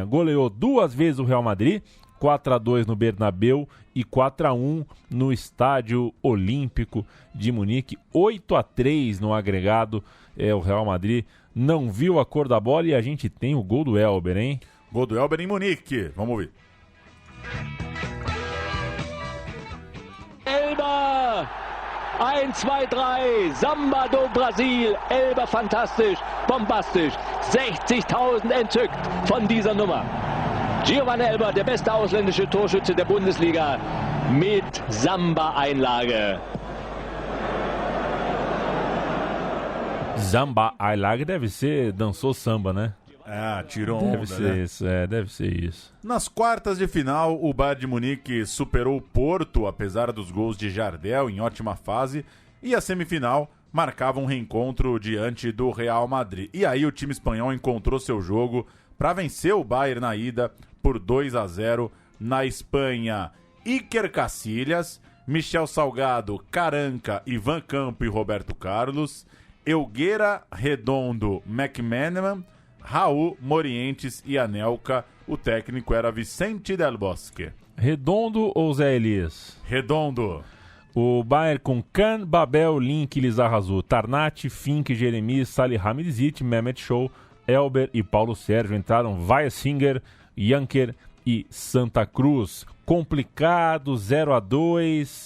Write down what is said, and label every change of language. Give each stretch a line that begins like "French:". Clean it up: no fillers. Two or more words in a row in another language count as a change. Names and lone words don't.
Portuguese: Goleou 2 vezes o Real Madrid, 4-2 no Bernabéu e 4-1 no Estádio Olímpico de Munique, 8-3 no agregado. O Real Madrid não viu a cor da bola, e a gente tem o gol do Elber, hein? Gol do Elber em Munique. Vamos ouvir. Elber! 1, 2, 3. Samba do Brasil.
German: Elber fantastisch, bombastisch. 60.000 entzückt von dieser Nummer. Giovanni Elber, der beste ausländische Torschütze der Bundesliga, mit Samba-Einlage.
Portuguese: Samba-Einlage deve ser dançou samba, né? Tirou onda, deve ser isso. Nas quartas de final, o Bayern de Munique superou o Porto, apesar dos gols de Jardel em ótima fase, e a semifinal marcava um reencontro diante do Real Madrid. E aí o time espanhol encontrou seu jogo para vencer o Bayern na ida por 2-0 na Espanha. Iker Casillas, Michel Salgado, Caranca, Ivan Campo e Roberto Carlos, Elguera, Redondo, McManaman, Raul, Morientes e Anelka. O técnico era Vicente Del Bosque. Redondo ou Zé Elias? Redondo. O Bayern com Kahn, Babel, Link, Lizarrazu, Tarnat, Fink, Jeremias, Salihamidzic, Mehmet Show, Elber e Paulo Sérgio. Entraram Weisinger, Janker e Santa Cruz. Complicado, 0-2.